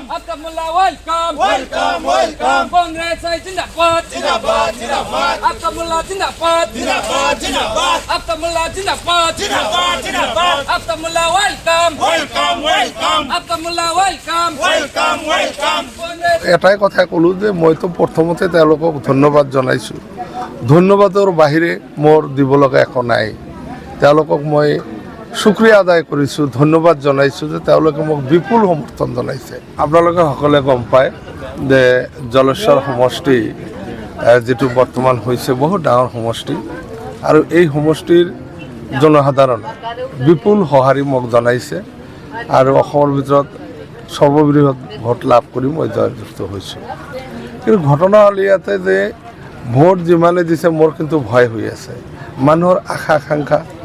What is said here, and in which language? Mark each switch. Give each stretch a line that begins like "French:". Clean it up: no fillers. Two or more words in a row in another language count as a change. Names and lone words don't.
Hindi: আব্দুল্লাহ
English: welcome welcome welcome
Hindi: कांग्रेस ज़िंदाबाद ज़िंदाबाद ज़िंदाबाद আব্দুল্লাহ ज़िंदाबाद ज़िंदाबाद ज़िंदाबाद আব্দুল্লাহ ज़िंदाबाद ज़िंदाबाद ज़िंदाबाद আব্দুল্লাহ
English: welcome welcome welcome
Hindi: আব্দুল্লাহ
English: welcome welcome welcome
Assamese: এটাই কথা কলো যে মই তো প্ৰথমতে তেওঁলোকক ধন্যবাদ জনাইছোঁ ধন্যবাদৰ বাহিৰে মোৰ দিব লগা একো নাই তেওঁলোকক মই শুক্ৰিয়া আদায় কৰিছোঁ ধন্যবাদ জনাইছোঁ যে তেওঁলোকে মোক বিপুল সমৰ্থন জনাইছে আপোনালোকে সকলোৱে গম পায় যে জলেশ্বৰ সমষ্টি যেটো বৰ্তমান হৈছে বহুত ডাঙৰ সমষ্টি আৰু এই সমষ্টিৰ জনসাধাৰণ বিপুল সঁহাৰি মোক জনাইছে আৰু অসমৰ ভিতৰত সৰ্ববৃহৎ ভোট লাভ কৰি মই জয়যুক্ত হৈছোঁ কিন্তু ঘটনা হ'ল ইয়াতে যে ভোট যিমানে দিছে মোৰ কিন্তু ভয় হৈ আছে মানুহৰ আশা আকাংক্ষা